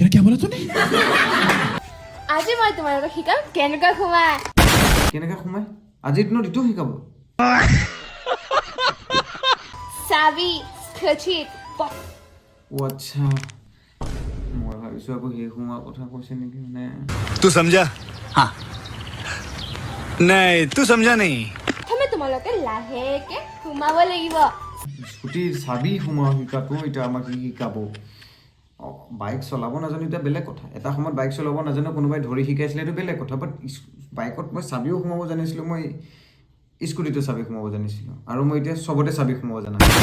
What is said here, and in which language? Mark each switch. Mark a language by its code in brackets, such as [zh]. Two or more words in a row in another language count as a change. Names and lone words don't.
[as] আজি মই তোমালোকক শিকাম কেনেকৈ সোমাই কেনেকৈ সোমাই আজিৰ দিনত এইটো শিকাব চাবি খচিত অ' আচ্ছা মই ভাবিছোঁ আকৌ সেই সোমোৱাৰ কথা কৈছে নেকি মানে [hi] तू समझा हाँ नहीं तू समझा नहीं [as] প্ৰথমে তোমালোকে লাহেকে সোমাব লাগিব স্কুটিৰ চাবি সোমোৱা শিকাটো এতিয়া আমাক কি শিকাব বাইক চলাব নাজানো এতিয়া বেলেগ কথা এটা সময়ত বাইক চলাব নাজানো কোনোবাই ধৰি শিকাইছিলে এইটো বেলেগ কথা বাট বাইকত মই চাবিও সোমাব জানিছিলোঁ মই স্কুটিটো চাবি সোমাব জানিছিলোঁ আৰু মই এতিয়া চবতে চাবি সোমাব জানা